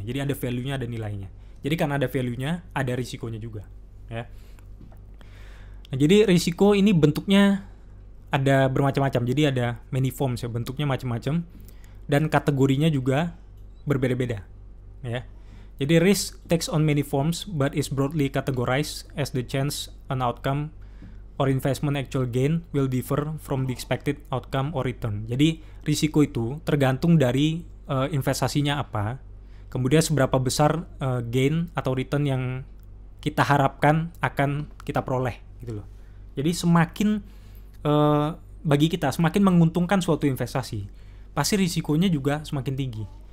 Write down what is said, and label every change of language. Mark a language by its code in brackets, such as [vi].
[id] Jadi ada value-nya, ada nilainya. Jadi karena ada value-nya, ada risikonya juga ya. Nah, jadi risiko ini bentuknya ada bermacam-macam. Jadi ada many forms ya, bentuknya macam-macam dan kategorinya juga berbeda-beda ya. [en] Jadi risk takes on many forms but is broadly categorized as the chance an outcome or investment actual gain will differ from the expected outcome or return. [id] Jadi risiko itu tergantung dari investasinya apa, kemudian seberapa besar gain atau return yang kita harapkan akan kita peroleh gitu loh. Jadi semakin bagi kita semakin menguntungkan suatu investasi, pasti risikonya juga semakin tinggi.